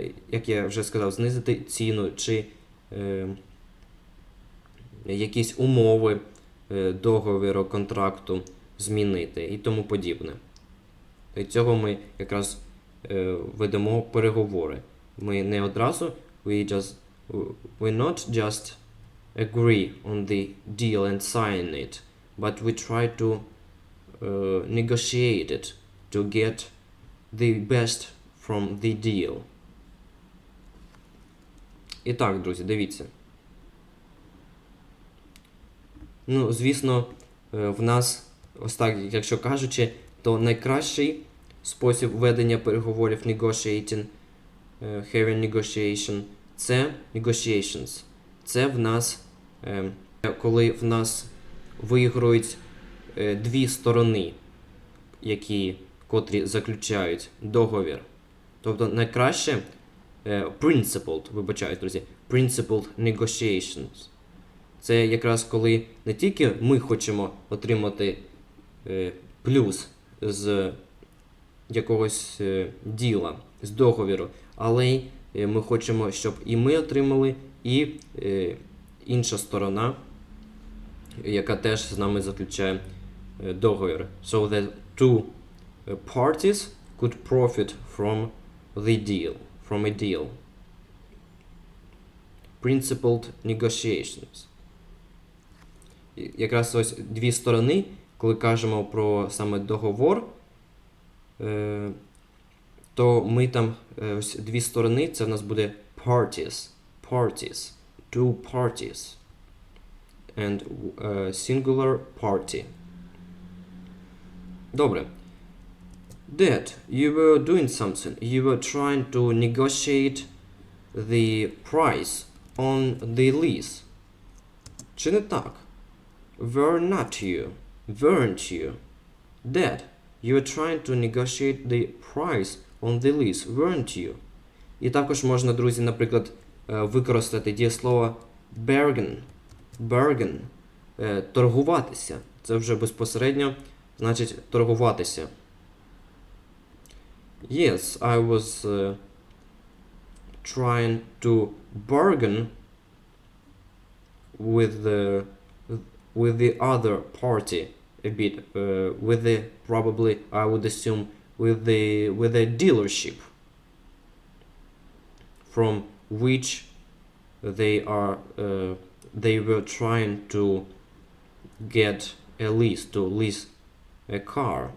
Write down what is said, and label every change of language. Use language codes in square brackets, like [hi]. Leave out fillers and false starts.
[uk] Як я вже сказав, знизити ціну чи якісь умови договору, контракту змінити і тому подібне. І цього ми якраз ведемо переговори. Ми не одразу, [en] we not just agree on the deal and sign it, but we try to negotiate it to get the best from the deal. [uk] І так, друзі, дивіться. Ну, звісно, в нас, ось так, якщо кажучи, то найкращий спосіб ведення переговорів negotiating, having negotiation, це negotiations. Це в нас, коли в нас виграють дві сторони, котрі заключають договір. Тобто найкраще principled, друзі, principled negotiations. Це якраз коли не тільки ми хочемо отримати плюс з якогось діла, з договіру, але й ми хочемо, щоб і ми отримали, і інша сторона, яка теж з нами заключає договір. [en] So that two parties could profit from the deal, from a deal. principled negotiations. [uk] Якраз ось дві сторони, коли кажемо про саме договор, то ми там ось дві сторони, це в нас буде parties, [en] two parties, and singular party. [uk] Добре. [en] Dad, you were doing something. You were trying to negotiate the price on the lease. [uk] Чи не так? [en] Weren't you? Dad, you were trying to negotiate the price on the lease, weren't you? [uk] І також можна, друзі, наприклад, використати дієслово bargain, торгуватися. Це вже безпосередньо значить торгуватися. [en] Yes, I was trying to bargain with the other party a bit, with the, probably I would assume, with the dealership from which they were trying to get a lease, to lease a car.